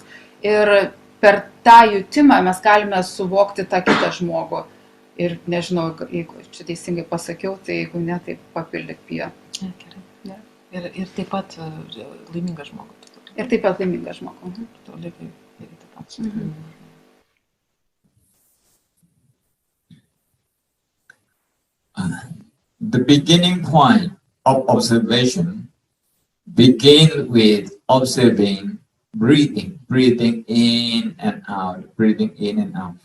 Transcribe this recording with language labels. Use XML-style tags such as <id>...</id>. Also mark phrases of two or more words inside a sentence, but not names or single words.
<lt>Ir per tą jutimą mes galime suvokti tą kitą žmogų. Ir nežinau, jeigu čia teisingai pasakiau, tai jeigu ne, tai papildyk Pija. Gerai. Ir taip pat laimingą žmogų. Ir taip pat laimingą žmogų. Lygiai taip pat.</lt> <en>The beginning point of observation begins with observing breathing in and out, breathing in and out.</en>